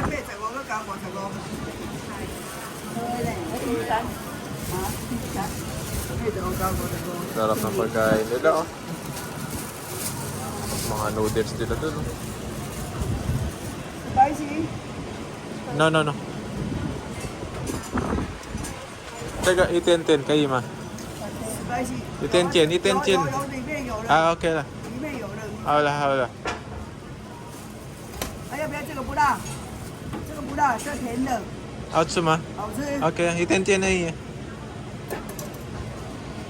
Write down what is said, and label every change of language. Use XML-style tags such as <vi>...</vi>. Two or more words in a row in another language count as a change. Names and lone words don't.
<tl>Sarap ng pagkain nila oh. Mga noodles nila dun oh. Spicy. No. Teka, 110 kayo ma. Spicy。 110.</tl> <zh>有里面有了，</zh> <en>Okay lah.</en> <zh>里面有了。好了。还要不要这个不辣？这个不辣，这甜的，好吃吗？好吃。</zh> <tl>Okay, 110 na iya.</tl>